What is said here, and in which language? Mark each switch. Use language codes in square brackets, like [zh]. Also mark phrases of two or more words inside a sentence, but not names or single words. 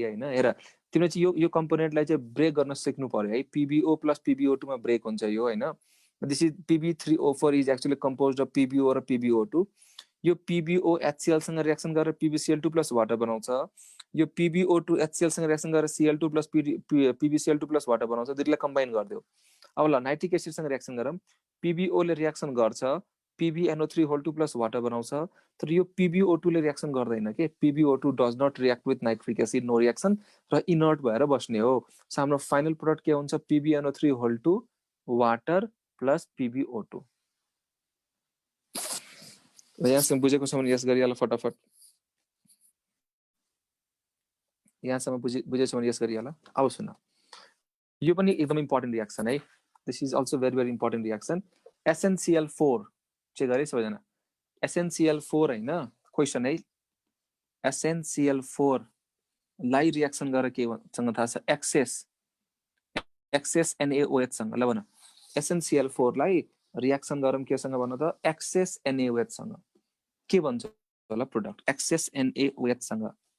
[ne] हैन हेर तिमीले चाहिँ यो कम्पोनेन्टलाई चाहिँ ब्रेक गर्न सिक्नु पर्यो है PbO प्लस PbO2 मा ब्रेक हुन्छ यो हैन [en] this is Pb3O4 is actually composed [ne] अफ PbO र PbO2 यो PbO HCl सँग रिएक्सन गरेर PbCl2 [en] plus water [ne] बनाउँछ यो PbO2 HCl सँग रिएक्सन गरेर [en] Cl2 plus PbCl2 plus water [ne] बनाउँछ दुईटालाई कम्बाइन गर्दियो अब ल [en] nitric acid [ne] सँग रिएक्सन गरौँ PbO ले रिएक्सन गर्छ [en] PbNO3 whole 2 plus water [ne] बनाउँछ तर यो PbO2 ले रिएक्सन गर्दैन के [en] PbO2 does not react with nitric acid no reaction [ne] र इनर्ट भएर बस्ने हो सो हाम्रो [en] final product [ne] के हुन्छ [en] PbNO3 whole 2 water plus PbO2 [ne] यहाँसम्म बुझेको छ भने यस गरिहाल फटाफट यहाँसम्म बुझेछ भने यस गरिहाल आउ सुन यो पनि एकदम [en] important reaction [ne] है [en] this is also very very important reaction [ne] SnCl4 चाहिँ गरे सबैजना SnCl4 हैन क्वेशन है SnCl4 लाई रिएक्सन गरेर के सँग थाहा छ एक्सेस NaOH सँग ल भन SnCl4 लाई रिएक्सन गरौँ के सँग भन त एक्सेस NaOH सँग के भन्छ होला प्रोडक्ट एक्सेस NaOH सँग